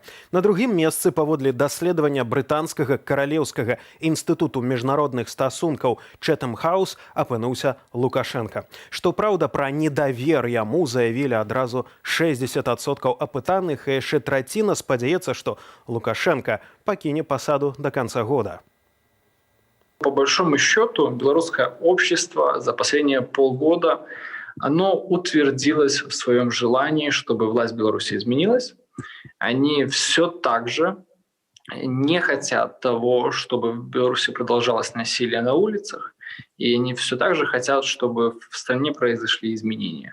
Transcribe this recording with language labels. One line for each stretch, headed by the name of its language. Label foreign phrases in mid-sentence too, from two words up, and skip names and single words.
Belarusian: На другім месцы паводле даследавання брытанскага каралеўскага інстытуту міжнародных стасункаў Чэтэм Хаус апынуўся Лукашенка. Што праўда, пра недавер яму заявілі адразу 60% апытаных, і яшчэ траціна спадзяецца, што Лукашенка пакіне пасаду
Russian: до конца года. По большому счету, белорусское общество за последние полгода оно утвердилось в своем желании, чтобы власть Беларуси изменилась. Они все так же не хотят того, чтобы в Беларуси продолжалось насилие на улицах, и они все так же хотят, чтобы в стране произошли изменения.